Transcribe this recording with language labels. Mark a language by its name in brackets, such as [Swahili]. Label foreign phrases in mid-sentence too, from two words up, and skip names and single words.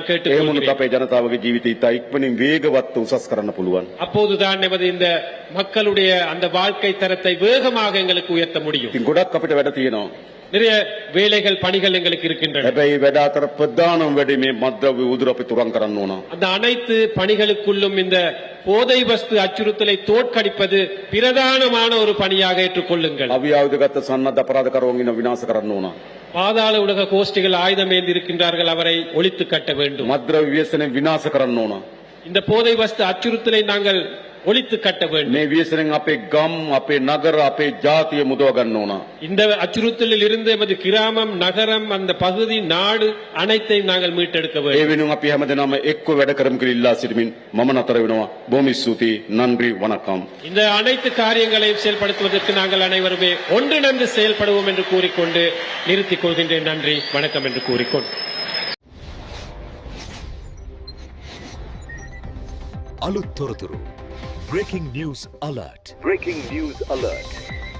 [Sinhala] ඒ [Tamil] கேட்டுக்கொள்கிறேன். [Sinhala] මොනොත් අපේ ජනතාවගේ ජීවිතය ඉතා ඉක්මනින් වේගවත් උසස් කරන්න පුළුවන්. [Tamil] அப்போதுதான் நமது இந்த மக்களுடைய அந்த வாழ்க்கை தரத்தை வேகமாக எங்களுக்கு உயர்த்த முடியும். [Sinhala] ඉතින් ගොඩක් අපිට වැඩ තියෙනවා. [Tamil] நிறைய வேலைகள் பணிகள் எங்களுக்கு இருக்கின்றன. [Sinhala] හැබැයි වැඩ අතර ප්‍රධානම වැඩේ මේ මද්ද්‍රව්‍ය උදුර අපි තුරන් කරන්න ඕන. [Tamil] அந்த அனைத்து பணிகளுக்குள்ளும் இந்த போதை வஸ்து அச்சுறுத்தலை தோற்கடிப்பது பிரதானமான ஒரு பணியாக ஏற்றுக்கொள்ளுங்கள். [Sinhala] අවියාවුදගත සන්නද්ධ අපරාධකරුවන් ඉන්න විනාශ කරන්න ඕන. [Tamil] பாதாள உலக கோஷ்டிகள் ஆயுதம் ஏந்தி இருக்கின்றார்கள், அவரை ஒழித்து கட்ட வேண்டும். [Sinhala] මද්ද්‍රව්‍ය ව්‍යසනය විනාශ කරන්න ඕන. [Tamil] இந்த போதை வஸ்து அச்சுறுத்தலை நாங்கள் ஒழித்து கட்ட வேண்டும். [Sinhala] මේ ව්‍යසනෙන් අපේ ගම්, අපේ නගර, අපේ ජාතිය මුදව ගන්න ඕන. [Tamil] இந்த அச்சுறுத்தலில் இருந்து எமது கிராமம், நகரம், அந்த பகுதி, நாடு அனைத்தையும் நாங்கள் மீட்டெடுக்க [Sinhala] ඒ [Tamil] வேண்டும். [Sinhala] වෙනුවෙන් අපි හැමදෙනාම එක්ව වැඩ කරමු කියලා ඉල්ලා සිටමින් මම නතර වෙනවා. බොහොම ස්තුතියි. [Tamil] நன்றி வணக்கம். இந்த அனைத்து காரியங்களையும் செயல்படுத்துவதற்கு நாங்கள் அனைவருமே ஒன்றிணைந்து செயல்படுவோம் என்று கூறிக்கொண்டு நிறுத்திக் கொள்கின்றேன். நன்றி, வணக்கம் என்று கூறிக்கொண்டு [Sinhala] අලුත් තොරතුරු [English] Breaking News Alert.